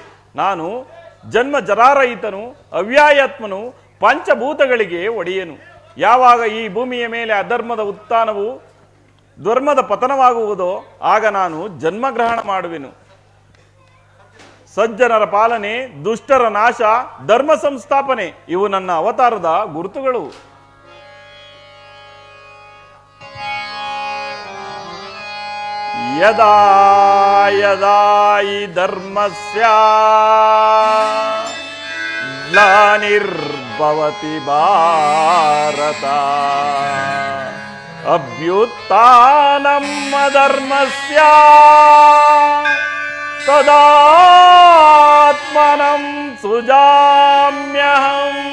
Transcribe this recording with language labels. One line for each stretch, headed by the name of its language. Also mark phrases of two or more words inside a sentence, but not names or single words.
Kannada: ನಾನು ಜನ್ಮ ಜರಾರಹಿತನು, ಅವ್ಯಾಯಾತ್ಮನು, ಪಂಚಭೂತಗಳಿಗೆ ಒಡೆಯನು. ಯಾವಾಗ ಈ ಭೂಮಿಯ ಮೇಲೆ ಅಧರ್ಮದ ಉತ್ಥಾನವು ಧರ್ಮದ ಪತನವಾಗುವುದೋ ಆಗ ನಾನು ಜನ್ಮಗ್ರಹಣ ಮಾಡುವೆನು. ಸಜ್ಜನರ ಪಾಲನೆ, ದುಷ್ಟರ ನಾಶ, ಧರ್ಮ ಸಂಸ್ಥಾಪನೆ ಇವು ನನ್ನ ಅವತಾರದ ಗುರುತುಗಳು.
Sanskrit: ಯದಾ ಯದಾ ಹಿ ಧರ್ಮಸ್ಯ ಗ್ಲಾನಿರ್ಭವತಿ ಭಾರತ ಅಭ್ಯುತ್ಥಾನಂ ಅಧರ್ಮಸ್ಯ ತದಾತ್ಮನಂ ಸೃಜಾಮ್ಯಹಂ